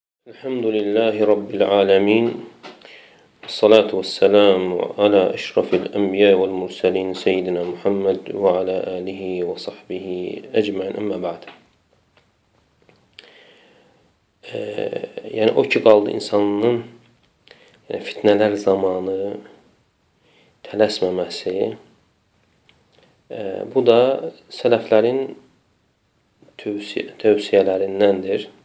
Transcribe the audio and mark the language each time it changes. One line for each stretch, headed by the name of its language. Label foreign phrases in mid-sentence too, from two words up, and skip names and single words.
Arabic: الحمد لله رب العالمين والصلاة والسلام على أشرف الأنبياء والمرسلين سيدنا محمد وعلى آله وصحبه أجمعين أما بعد.
Azerbaijani: Yəni o ki qaldı insanın fitnələr zamanı tələsməməsi. Bu da sələflərin tövsiyələrindəndir.